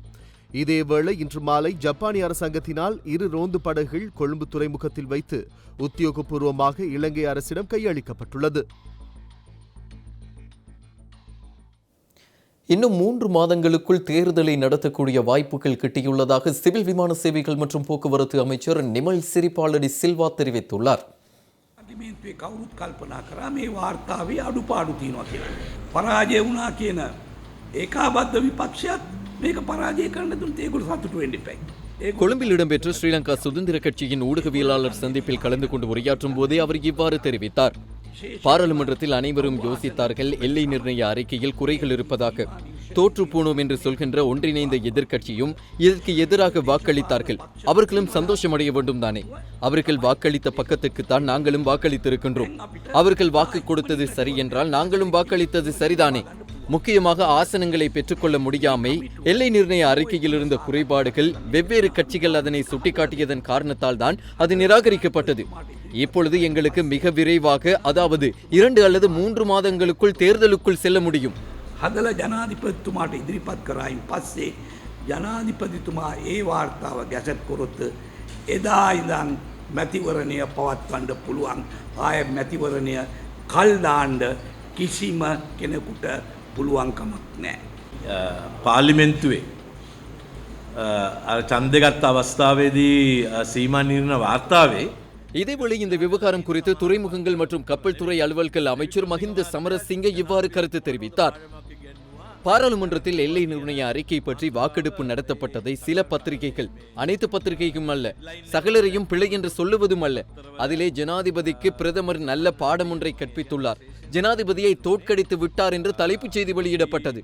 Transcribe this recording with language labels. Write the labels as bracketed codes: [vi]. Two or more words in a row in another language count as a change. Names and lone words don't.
[ta] இதேவேளை இன்று மாலை ஜப்பானிய அரசாங்கத்தினால் 2 ரோந்து படகுகள் கொழும்பு துறைமுகத்தில் வைத்து உத்தியோகபூர்வமாக இலங்கை அரசிடம் கையளிக்கப்பட்டுள்ளது. இன்னும் 3 மாதங்களுக்குள் தேர்தலை நடத்தக்கூடிய வாய்ப்புகள் கிட்டியுள்ளதாக சிவில் விமான சேவைகள் மற்றும் போக்குவரத்து அமைச்சர் நிமல் சிறிபாலடி சில்வா தெரிவித்துள்ளார். [si] කවුරුත් කල්පනා කරා මේ වාර්තාවේ අඩුපාඩු තියෙනවා කියලා. පරාජය වුණා කියන ඒකාබද්ධ විපක්ෂයත් මේක පරාජය කරන්න දුන්නත් ඒගොල්ලෝ සතුටු වෙන්න එපා. [ta] கொழும்பில் இடம்பெற்ற ஸ்ரீலங்கா சுதந்திர கட்சியின் ஊடகவியலாளர் சந்திப்பில் கலந்து கொண்டு உரையாற்றும் போதே அவர் இவ்வாறு தெரிவித்தார். பாராளுமன்றத்தில் அனைவரும் யோசித்தார்கள். எல்லை நிர்ணய அறிக்கையில் குறைகள் இருப்பதாக. தோற்று போனோம் என்று சொல்கின்ற ஒன்றிணைந்த எதிர்க்கட்சியும் இதற்கு எதிராக வாக்களித்தார்கள். அவர்களும் சந்தோஷமடைய வேண்டும் தானே. அவர்கள் வாக்களித்த பக்கத்துக்குத்தான் நாங்களும் வாக்களித்திருக்கின்றோம். அவர்கள் வாக்கு கொடுத்தது சரி என்றால் நாங்களும் வாக்களித்தது சரிதானே. முக்கியமாக ஆசனங்களை பெற்றுக்கொள்ள முடியாமை, எல்லை நிர்ணய அறிக்கையில் இருந்த குறைபாடுகள், வெவ்வேறு கட்சிகள் அதனை சுட்டிக்காட்டியதன் காரணத்தால் தான் அது நிராகரிக்கப்பட்டது. இப்பொழுது எங்களுக்கு மிக விரைவாக, அதாவது 2 அல்லது 3 மாதங்களுக்குள் தேர்தலுக்குள் செல்ல முடியும். [si] හදල ජනාධිපතිතුමාට ඉදිරිපත් කරායින් පස්සේ ජනාධිපතිතුමා ඒ වාර්තාව ගැසට් කරොත් එදා ඉඳන් මැතිවරණය පවත්වන්න පුළුවන්. ආය මැතිවරණය කල් දාන්න කිසිම කෙනෙකුට පුළුවන්කමක් නැහැ. පාර්ලිමේන්තුවේ ඡන්දගත් අවස්ථාවේදී සීමා නිර්ණය වාර්තාවේ [ta] இதேவேளை இந்த விவகாரம் குறித்து துறைமுகங்கள் மற்றும் கப்பல் துறை அலுவல்கள் அமைச்சர் மஹிந்த சமரசிங்க இவ்வாறு கருத்து தெரிவித்தார். பாராளுமன்றத்தில் எல்லை நிர்ணய அறிக்கை பற்றி வாக்கெடுப்பு நடத்தப்பட்டதை சில பத்திரிகைகள், அனைத்து பத்திரிகைக்கும் அல்ல, சகலரையும் பிழை என்று சொல்லுவதும் அல்ல, அதிலே ஜனாதிபதிக்கு பிரதமர் நல்ல பாடம் ஒன்றை கற்பித்துள்ளார், ஜனாதிபதியை தோற்கடித்து விட்டார் என்று தலைப்புச் செய்தி வெளியிடப்பட்டது.